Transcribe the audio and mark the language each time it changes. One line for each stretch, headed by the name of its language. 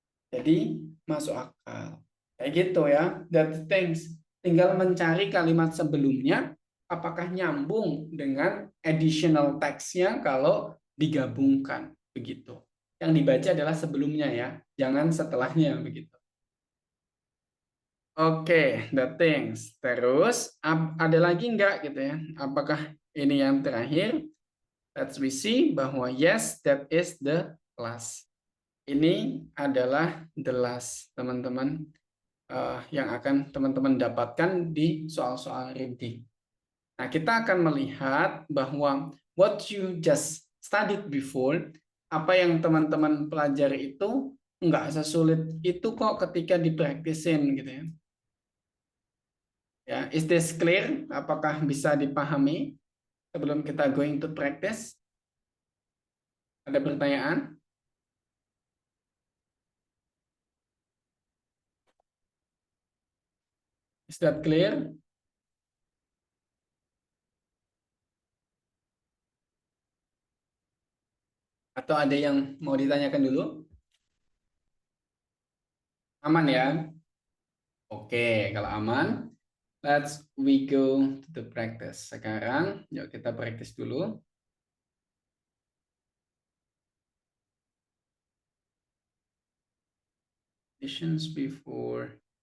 Indonesian: Jadi, masuk akal. Kayak gitu ya.
English: That things.
Indonesian: Tinggal mencari kalimat sebelumnya, apakah nyambung dengan additional text-nya kalau digabungkan. Begitu. Yang dibaca adalah sebelumnya ya. Jangan setelahnya begitu. Oke,
English: the things.
Indonesian: Terus ada lagi enggak gitu ya? Apakah ini yang terakhir?
English: Let's we see bahwa yes, that is the last.
Indonesian: Ini adalah
English: the last,
Indonesian: teman-teman, yang akan teman-teman dapatkan di soal-soal reading. Nah, kita akan melihat bahwa
English: what you just studied before,
Indonesian: apa yang teman-teman pelajari itu enggak sesulit itu kok ketika dipraktisin gitu ya. Ya,
English: is this clear?
Indonesian: Apakah bisa dipahami sebelum kita
English: going to practice?
Indonesian: Ada pertanyaan?
English: Is that clear?
Indonesian: Atau ada yang mau ditanyakan dulu? Aman ya? Oke, kalau aman,
English: let's we go to the practice.
Indonesian: Sekarang, yuk kita practice dulu.
English: Questions before.